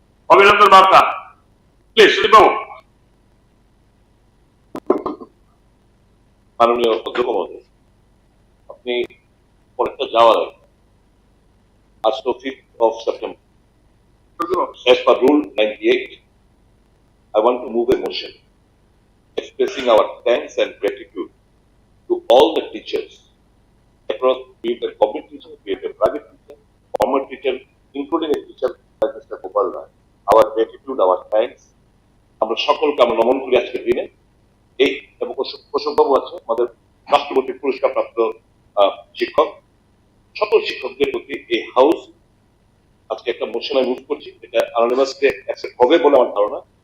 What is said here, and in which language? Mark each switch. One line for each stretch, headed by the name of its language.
Bangla: অভিনন্দন বার্তা, প্লিজ সুদীপ বাবু। মাননীয় অধ্যক্ষ মহোদয়, আপনি পরীক্ষা যাওয়ার আগে আজ তো 5th of September,
English: as per Rule 98, I want to move a motion expressing our thanks and gratitude to all the teachers across, be it a public teacher, be it a private teacher, former teacher, including a teacher like Mr. Gopal Rai. Our gratitude, our thanks.
Bangla: আমরা সকলকে আমরা নমন করি আজকের দিনে। এই এবং অশোকবাবু আছে আমাদের রাষ্ট্রপতি পুরস্কার প্রাপ্ত শিক্ষক, সকল শিক্ষকদের প্রতি এই হাউস আজকে একটা মোশন আমি মুভ করছি, এটা অ্যানোনিমাসকে অ্যাকসেপ্ট হবে বলে আমার ধারণা।